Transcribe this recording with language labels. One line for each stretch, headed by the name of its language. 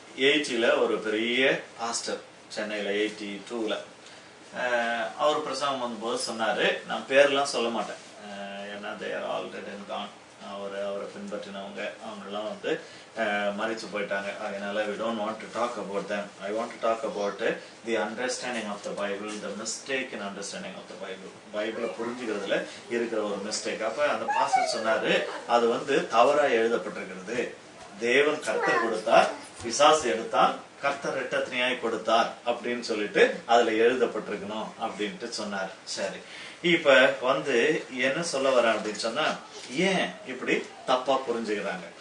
Tamil: 80ல ஒரு பெரிய பாஸ்டர், சென்னையில 82ல அவர் பிரசங்கம் வந்தபோது சொன்னாரு, நான் பேர்லாம் சொல்ல மாட்டேன், ஏன்னா
English: they're already gone,
Tamil: அவரை பின்பற்றினவங்க அவங்கெல்லாம் வந்து மறிச்சு போயிட்டாங்க. அதனால
English: we don't want to talk about them. I want to talk about the understanding of the Bible, the mistake in understanding of the Bible.
Tamil: பைபிளை புரிஞ்சுக்கிறதுல இருக்கிற ஒரு மிஸ்டேக். அப்ப அந்த பாஸ்டர் சொன்னாரு, அது வந்து தவறா எழுதப்பட்டிருக்கிறது. தேவன் கர்த்தர் கொடுத்தார், பிசாசு எடுத்தான், கர்த்தர் இரட்டத்தினியாய் கொடுத்தார் அப்படின்னு சொல்லிட்டு அதுல எழுதப்பட்டிருக்கணும் அப்படின்ட்டு சொன்னார். சரி, இப்ப வந்து என்ன சொல்ல வர அப்படின்னு சொன்னா, ஏன் இப்படி தப்பா புரிஞ்சுக்கிறாங்க?